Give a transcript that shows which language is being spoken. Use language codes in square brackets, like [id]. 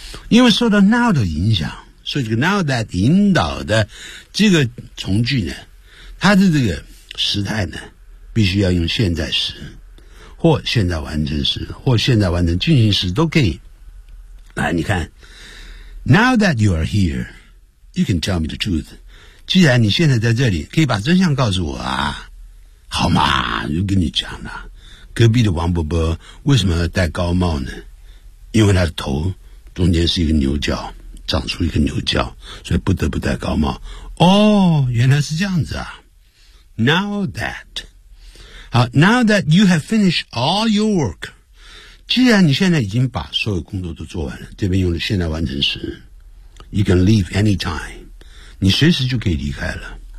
[zh] 因为受到 now 的影响，所以这个 now that 引导的这个从句呢，它的这个时态呢必须要用现在时或现在完成时或现在完成进行时都可以。来，你看 [en] Now that you are here, you can tell me the truth. [zh] 既然你现在在这里，可以把真相告诉我啊，好嘛，就跟你讲了。隔壁的王伯伯为什么戴高帽呢？因为他的头中间是一个牛角，长出一个牛角，所以不得不戴高帽。哦，原来是这样子啊。 [en] Now that you have finished all your work, [zh] 既然你现在已经把所有工作都做完了，这边用的现在完成时 ， [en] you can leave anytime, [zh] 你随时就可以离开了。